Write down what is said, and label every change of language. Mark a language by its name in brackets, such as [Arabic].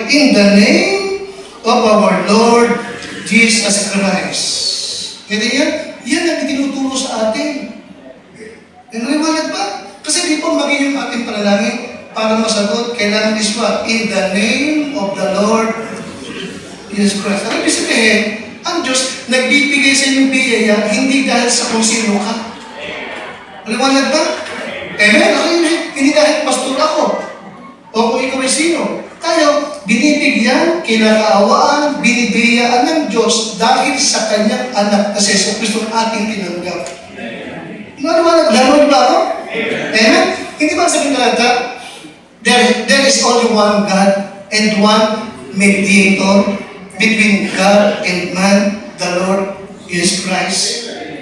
[English] In the name of our Lord Jesus Christ. [Filipino] Kaya yan? Yan ang tinuturo sa atin. Naliwanag ba? Kasi di po maging yung ating panalangin para masagot, kailangan iswa, [English] in the name of the Lord Jesus Christ. [Filipino] Ang ibig sabihin, ang Diyos nagbibigay sa inyong biyaya hindi dahil sa kung sino ka. Maliwanag ba? Amen? Hindi dahil pastor ako o kung ikaw ay sino. Tayo, binibigyan, kinakaawaan, binibiyaan ng Diyos dahil sa kanyang anak na si Jesucristo ang ating tinanggap. Maliwanag ba ako? Amen? Hindi ba sabihin talaga, [English] there is only one God and one mediator between God and man, the Lord Jesus Christ.